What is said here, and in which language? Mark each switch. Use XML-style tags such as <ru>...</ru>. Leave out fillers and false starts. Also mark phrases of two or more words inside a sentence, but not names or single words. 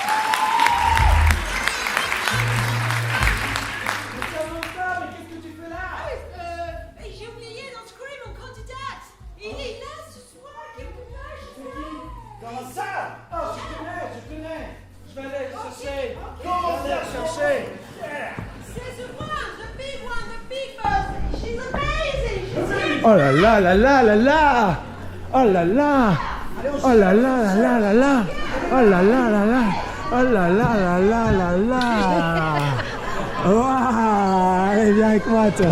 <fr>Mais Samantha, mais qu'est-ce que tu fais là? J'ai oublié d'inscrire mon candidat. Il est là ce soir, quelque part. Dans la salle? Oh, je connais. Je vais aller le chercher. Comment le chercher?</fr> <en>C'est the one, the big boss. She's amazing.</en> <fr>Oh là là là là là là! Oh là là! Oh là là là là là là! Oh là là là là! Oh là là là là là là! Waouh! Allez, viens avec moi, toi!</fr>